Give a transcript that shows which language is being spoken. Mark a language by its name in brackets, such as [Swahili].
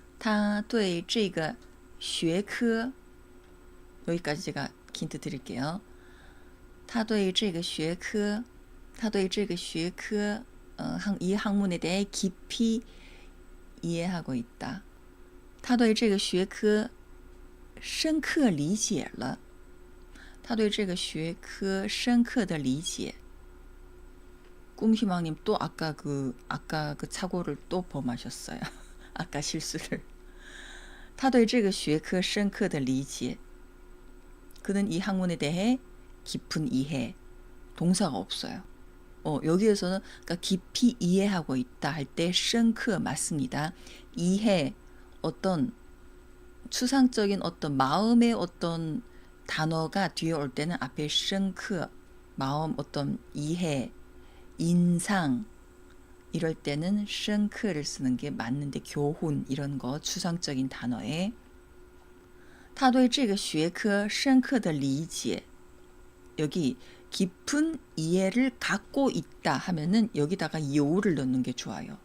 [Chinese] 他对这个学科 [Korean] 여기까지 제가 힌트 드릴게요. [Chinese] 他对这个学科 [Korean] 이 학문에 대해 깊이 이해하고 있다. [Chinese] 他对这个学科深刻理解了。他对这个学科深刻的理解。 [Korean] 꿈희망님 또 아까 그 착오를 또 범하셨어요. 아까 실수를. [Chinese] 他对这个学科深刻的理解. [Korean] 그는 이 학문에 대해 깊은 이해. 동사가 없어요. 여기에서는 그러니까 깊이 이해하고 있다 할 때深刻 맞습니다. 이해, 어떤 추상적인 어떤 마음의 어떤 단어가 뒤에 올 때는 앞에 深刻 마음, 어떤 이해, 인상 이럴 때는 深刻를 쓰는 게 맞는데 교훈 이런 거 추상적인 단어에 [Chinese] 他对这个学科深刻的理解 [Korean] 여기 깊은 이해를 갖고 있다 하면은 여기다가 요를 넣는 게 좋아요.